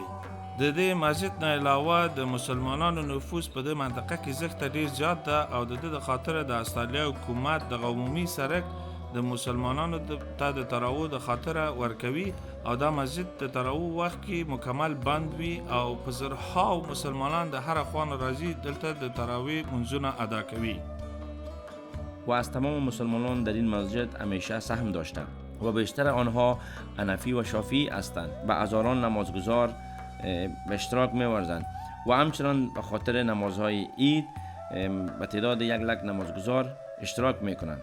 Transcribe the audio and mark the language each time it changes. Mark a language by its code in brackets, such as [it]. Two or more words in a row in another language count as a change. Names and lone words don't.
[ps] د دې مسجد نه علاوه د مسلمانانو نفوس په دې منطقه کې زښته ډیر زیات ده او د دې د خاطره د استرالیا حکومت د عمومي سړک د مسلمانانو ته د تراویح د خاطره ورکوي او دا مسجد د تراویح وخت کې مکمل بند وي او په زرهاو مسلمانان د هر خوا نه راځي دلته د تراویح لمونځونه ادا کوي. [fa] و از تمام مسلمانان در این مسجد همیشه سهم داشتند و بیشتر آنها حنفی و شافعی هستند. به هزاران نمازگزار به اشتراک می‌ورزند و همچنان به خاطر نمازهای عید به تعداد 1 لک نمازگزار اشتراک می‌کنند.